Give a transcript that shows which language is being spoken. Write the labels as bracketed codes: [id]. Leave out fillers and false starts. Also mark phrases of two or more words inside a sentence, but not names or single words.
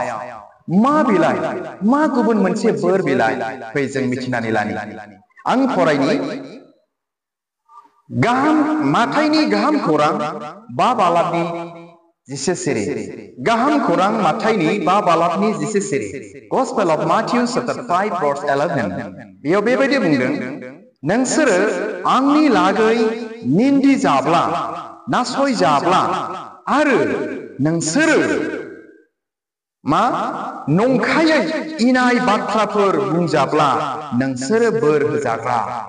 [brx] मा बिलाइ, मा गुबुन मोनसे बोर बिलाइ, फै जों मिथिनानै लानि। आं फरायनि माथाइनि गाहाम खौरां 5 बालाबनि 10 सिरि। गाहाम खौरां माथाइनि 5 बालाबनि 10 सिरि। [en] Gospel of Matthew chapter 5 verse 11। [brx] बेयाव बेबायदि बुंदों, नोंसोरो आंनि लागै निन्दि जाब्ला, नासय जाब्ला आरो नोंसोरो मा नंखायै इनाय बाथ्राफोर बुंजाब्ला नोंसोरो बोर होजाग्रा।